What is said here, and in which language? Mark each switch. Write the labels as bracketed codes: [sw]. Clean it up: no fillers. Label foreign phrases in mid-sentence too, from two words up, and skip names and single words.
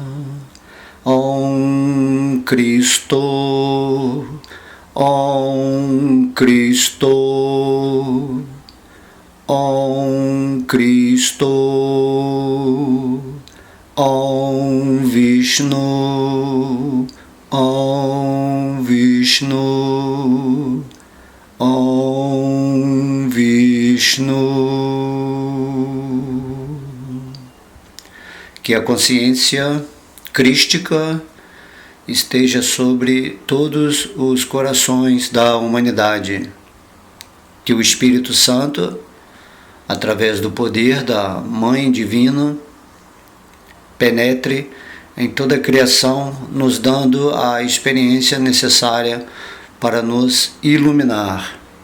[sa] Om Cristo, Om Cristo, Om Cristo, Om Vishnu, Om Vishnu, Om Vishnu. [pt] Que a consciência crística esteja sobre todos os corações da humanidade. Que o Espírito Santo, através do poder da Mãe Divina, penetre em toda a criação, nos dando a experiência necessária para nos iluminar.